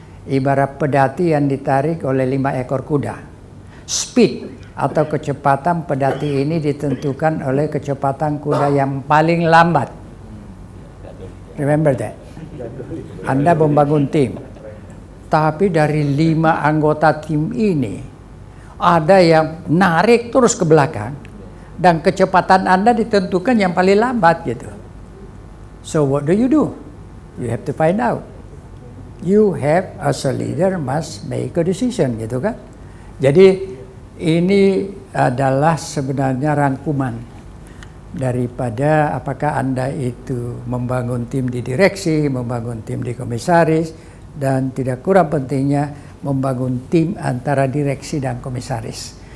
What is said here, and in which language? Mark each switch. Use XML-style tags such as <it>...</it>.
<id>Ibarat pedati yang ditarik oleh 5 ekor kuda. Speed atau kecepatan pedati ini ditentukan oleh kecepatan kuda yang paling lambat.</id> <en>Remember that.</en> <id>Anda membangun tim. Tapi dari 5 anggota tim ini, ada yang narik terus ke belakang. dan kecepatan Anda ditentukan yang paling lambat gitu.</id> <en>So what do? You have to find out. You have as a leader must make a decision</en> <id>gitu kan. Jadi ini adalah sebenarnya rangkuman daripada apakah Anda itu membangun tim di direksi, membangun tim di komisaris, dan tidak kurang pentingnya membangun tim antara direksi dan komisaris.</id>